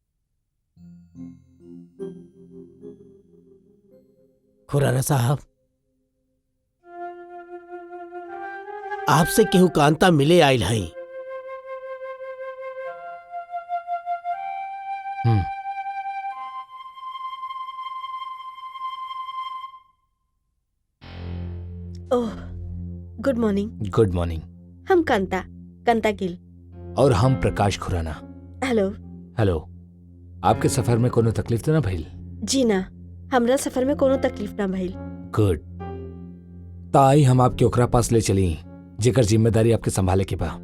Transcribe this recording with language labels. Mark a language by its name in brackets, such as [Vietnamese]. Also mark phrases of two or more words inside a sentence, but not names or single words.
[Bhojpuri] खुराना साहब, आपसे केहू कांता मिले आयल है। ओह, [English] good morning. good morning. [Bhojpuri] हम कांता गिल। और हम प्रकाश खुराना। [English] हेलो। हेलो। [Bhojpuri] आपके सफर में कोनो तकलीफ तो ना भइल? जी ना, हमरा सफर में कोनो तकलीफ ना भइल। [English] गुड। [Bhojpuri] ताई हम आपके ओकरा पास ले चली जेकर जिम्मेदारी आपके संभाले के बा।